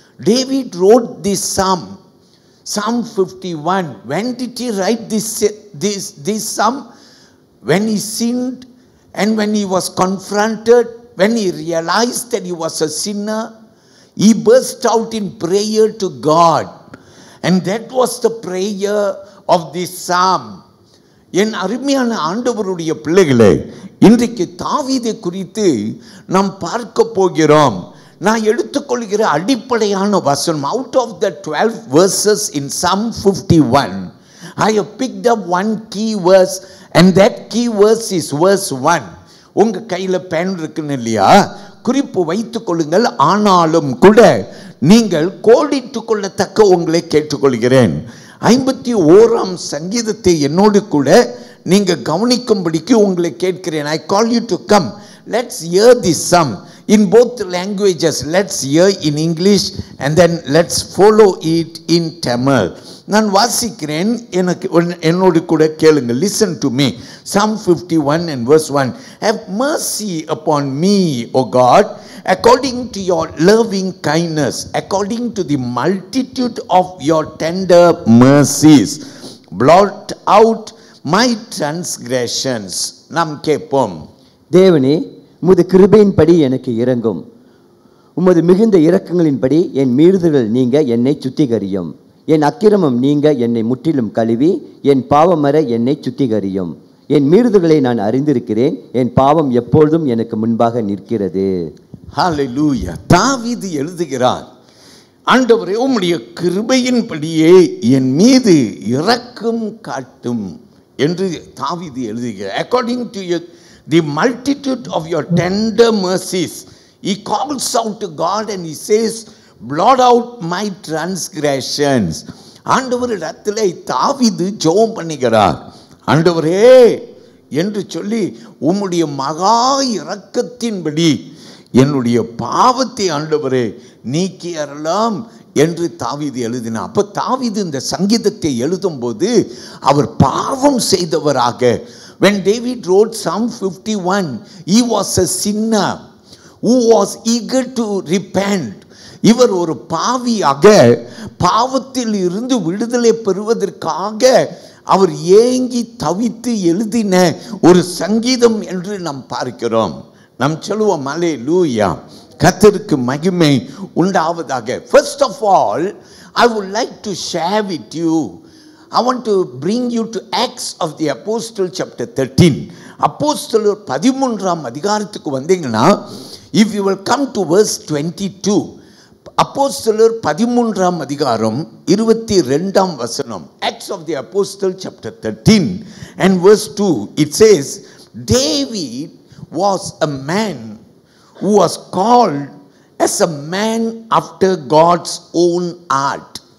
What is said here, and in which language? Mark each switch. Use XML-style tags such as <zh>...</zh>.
<en>David wrote this psalm, Psalm 51. When did he write this psalm? When he sinned and when he was confronted, when he realized that he was a sinner, he burst out in prayer to God. And that was the prayer of this psalm.</en> <ta>என் அருமையான ஆண்டவருடைய பிள்ளைகளே, இன்றைக்கு தாவீதை குறித்து நாம் பார்க்க போகிறோம். நான் எடுத்துக்கொள்கிற அடிப்படையான வசனம்,</ta> <en>out of the 12 verses in Psalm 51, I have picked up one key verse, and that key verse is verse 1.</en> <ta>உங்க கையில் பேன் இருக்குன்னு இல்லையா? குறிப்பு வைத்துக் கொள்ளுங்கள். ஆனாலும் கூட நீங்கள் கோடிட்டு கொள்ளத்தக்க உங்களை கேட்டுக்கொள்கிறேன். 51ஆம் சங்கீதத்தை என்னோடு கூட நீங்க கவனிக்கும்படிக்கு உங்களை கேட்கிறேன்.</ta> <en>I call you to come. Let's hear this psalm in both languages. Let's hear in English and then let's follow it in Tamil.</en> <ta>நான் வாசிக்கிறேன், எனக்கு என்னோடு கூட கேளுங்க.</ta> <en>Listen to me. Psalm 51 and verse 1. Have mercy upon me, O God, according to your loving kindness, according to the multitude of your tender mercies. Blot out my transgressions.</en> <ta>நாம் கேட்போம். தேவனே, உமது கிருபையின்படி எனக்கு இரங்கும். உமது மிகுந்த இரக்கங்களின்படி என் மீறுதல்கள் நீங்க என்னை சுத்திகரியும். என் அக்கிரமம் நீங்க என்னை முற்றிலும் கழுவி என் பாவமற என்னை சுத்திகரியும். என் மீறுதல்களை நான் அறிந்திருக்கிறேன், என் பாவம் எப்பொழுதும் எனக்கு முன்பாக நிற்கிறது. ஹல்லேலூயா. தாவீது எழுதுகிறார், ஆண்டவரே உம்முடைய கிருபையின்படியே என் மீது இரக்கம் காட்டும் என்று தாவீது எழுதுகிறார்.</ta> <en>According to the multitude of your tender mercies, he calls out to God and he says, blot out my transgressions.</en> <ta>ஆண்டவரிடத்திலே தாவீது ஜெபம் பண்ணுகிறார். ஆண்டவரே என்று சொல்லி உம்முடைய மகா இரக்கத்தின்படி என்னுடைய பாவத்தை ஆண்டவரே நீக்கி அருளலாம் என்று தாவீது எழுதினார். அப்போ தாவீது இந்த சங்கீதத்தை எழுதும்போது அவர் பாவம் செய்தவராக,</ta> <en>when David wrote Psalm 51, he was a sinner who was eager to repent.</en> <ta>இவர் ஒரு பாவியாக பாவத்தில் இருந்து விடுதலை பெறுவதற்காக அவர் ஏங்கி தவித்து எழுதின ஒரு சங்கீதம் என்று நாம் பார்க்கிறோம். நாம் சொல்லுவோம் அல்லேலூயா, கர்த்தருக்கு மகிமை உண்டாவதாக.</ta> <en>First of all, I would like to share with you, I want to bring you to Acts of the Apostle chapter 13.</en> <ta>அப்போஸ்தலர் 13ஆம் அதிகாரத்துக்கு வந்தீங்கன்னா,</ta> <en>if you will come to verse 22,</en> <ta>அப்போஸ்தலர் 13ஆம் அதிகாரம் 22ஆம் வசனம்,</ta> <en>Acts of the Apostle chapter 13 and verse 2, it says, David was a man who was called as a man after God's own heart.</en>